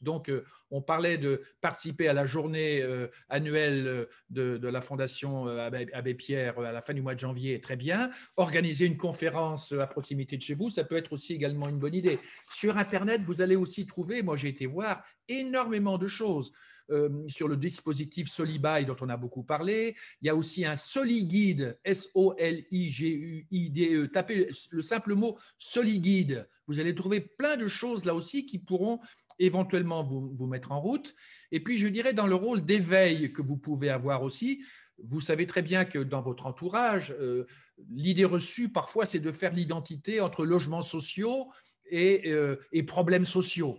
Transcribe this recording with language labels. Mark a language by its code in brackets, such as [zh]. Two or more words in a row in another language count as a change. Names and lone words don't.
[fr] Donc, on parlait de participer à la journée annuelle de la Fondation Abbé Pierre à la fin du mois de janvier, très bien. Organiser une conférence à proximité de chez vous, ça peut être aussi également une bonne idée. Sur Internet, vous allez aussi trouver, moi j'ai été voir, énormément de choses. Sur le dispositif Solibuy dont on a beaucoup parlé. Il y a aussi un Soliguide, S-O-L-I-G-U-I-D-E. Tapez le simple mot Soliguide. Vous allez trouver plein de choses là aussi qui pourront éventuellement vous mettre en route. Et puis, je dirais dans le rôle d'éveil que vous pouvez avoir aussi, vous savez très bien que dans votre entourage, l'idée reçue parfois, c'est de faire l'identité entre logements sociaux et problèmes sociaux.